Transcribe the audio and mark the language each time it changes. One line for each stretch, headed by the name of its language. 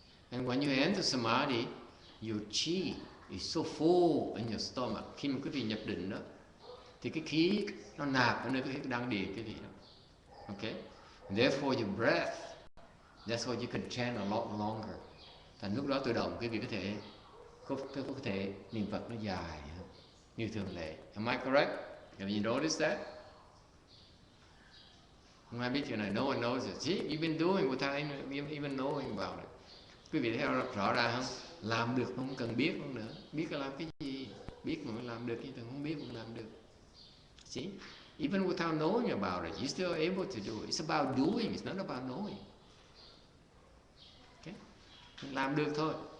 English: And when you enter samadhi, your chi is so full in your stomach.
Vietnamese: Khi mà quý vị nhập định đó, thì cái khí nó nạp ở nơi cái đan điền quý vị đó.
English: Okay? Therefore your breath, that's why you can chant a lot longer.
Vietnamese: Thành lúc đó tự động quý vị có thể niệm Phật nó dài như thường lệ.
English: Am I correct? Have you noticed that?
Vietnamese: Không ai biết chuyện này.
English: No one knows it. See, you've been doing without even knowing about it.
Vietnamese: Quý vị thấy rõ ràng không? Làm được không cần biết không nữa. Biết là làm cái gì? Biết mà làm được, nhưng không biết cũng làm được.
English: See? Even without knowing about it, you're still able to do it. It's about doing, it's not about knowing.
Vietnamese: Okay? Làm được thôi.